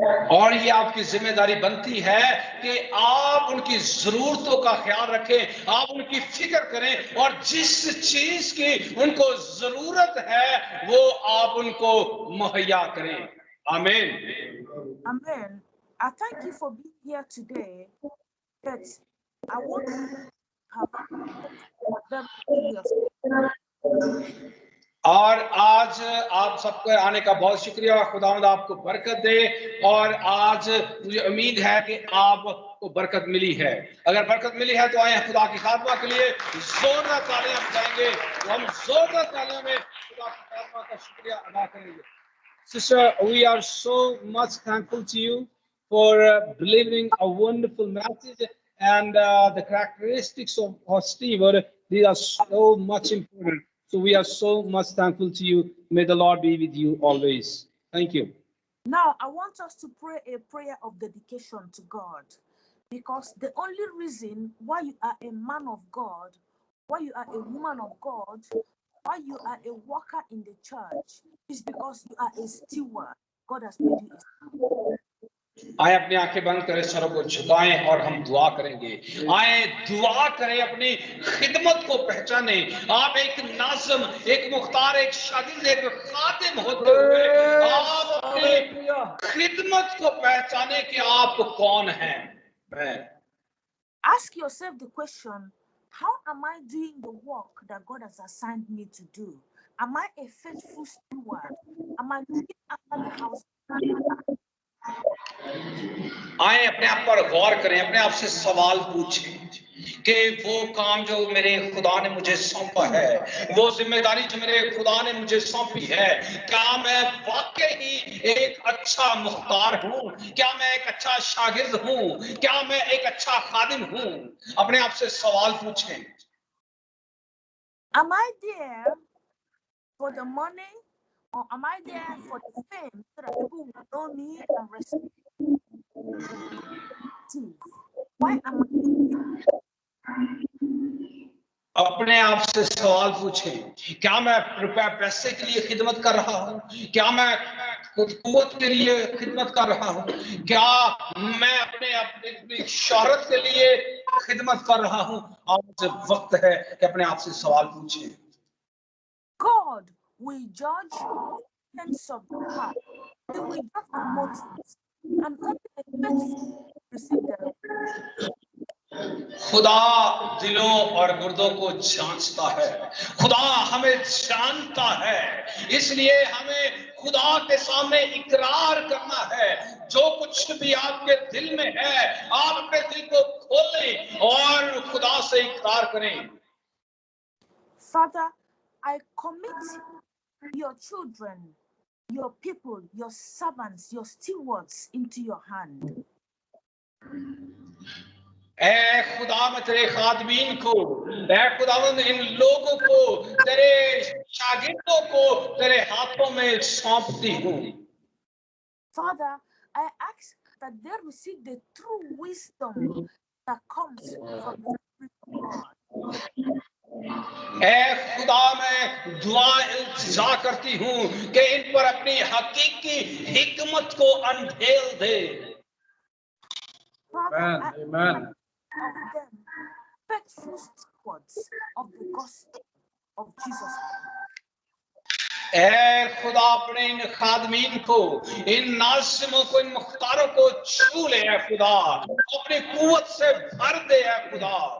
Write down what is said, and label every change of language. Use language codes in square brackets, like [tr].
[hi] और ये आपकी जिम्मेदारी बनती है कि आप उनकी जरूरतों का ख्याल रखें, आप उनकी फिक्र करें और जिस चीज की उनको जरूरत है वो आप उनको मुहैया करें. आमीन. [en] Amen. I thank you for being here today. But I want to have very serious. [hi] और आज आप सबके आने का बहुत शुक्रिया. खुदावंद आपको बरकत दे. और आज मुझे उम्मीद है कि आपको बरकत मिली है. अगर बरकत मिली है तो आए खुदा की खातमा के लिए जोरदार तालियां बजाएंगे. हम जोरदार तालियों में खुदा की खातमा का शुक्रिया अदा करेंगे. [en] Sister, we are so much thankful to you for delivering a wonderful message, and the characteristics of Steve, these are so much important. So we are so much thankful to you. May the Lord be with you always. Thank you. Now, I want us to pray a prayer of dedication to God, because the only reason why you are a man of God, why you are a woman of God, why you are a worker in the church is because you are a steward. God has made you a steward. [hi] आए अपनी आंखें बंद करें, सरों को झुकाएं और हम दुआ करेंगे. आए दुआ करें, अपनी खिदमत को पहचाने. आप एक नाज़िम, एक मुख्तार, एक शागिर्द, एक खादिम होते हुए आप अपनी खिदमत को पहचाने कि आप कौन हैं. [en] Ask yourself the question, how am I doing the work that God has assigned me to do? Am I a faithful steward? Am I looking after the house? [hi] आए अपने आप पर गौर करें, अपने आप से सवाल पूछें कि वो काम जो मेरे खुदा ने मुझे सौंपा है, वो जिम्मेदारी जो मेरे खुदा ने मुझे सौंपी है, क्या मैं वाकई एक अच्छा मुख्तार हूँ? क्या मैं एक अच्छा शागिर्द हूँ? क्या मैं एक अच्छा खादिम हूँ? अपने आप से सवाल पूछें. [en] Am I there for the money, or am I there for the fame so that people will know me and respect me? Why am I here? [hi] अपने आप से सवाल पूछें, क्या मैं रुपए पैसे के लिए खिदमत कर रहा हूँ? क्या मैं कुव्वत के लिए खिदमत कर रहा हूँ? क्या मैं अपने शोहरत के लिए खिदमत कर रहा हूँ? आज वक्त है कि अपने आप से सवाल पूछें. [en] God will judge the intents of the heart. He will judge the motives, and only the faithful receive the reward. [hi] खुदा दिलों और गुर्दों को जांचता है. खुदा हमें जानता है, इसलिए हमें खुदा के सामने इकरार करना है. जो कुछ भी आपके दिल में है, आप अपने दिल को खोलें और खुदा से इकरार करें. [en] Father, I commit your children, your people, your servants, your stewards into your hand. [hi] ऐ खुदा, मैं तेरे खादमीन को, ऐ खुदावंद इन लोगों को, तेरे शागिर्दों को तेरे हाथों में सौंपती हूँ. [en] Father, I ask that they receive the true wisdom that comes from the Spirit of God. [hi] ऐ खुदा, मैं दुआ इल्तिजा करती हूँ कि इन पर अपनी हकीकी हिकमत को अनभेल दे. [en] Father, Amen. of them faithful stewards of the gospel of Jesus Christ. [hi] ऐ खुदा अपने इन खादमीन को, इन नाज़िमों को, इन मुख्तारों को छू ले ऐ खुदा, अपनी कुव्वत से भर दे ऐ खुदा।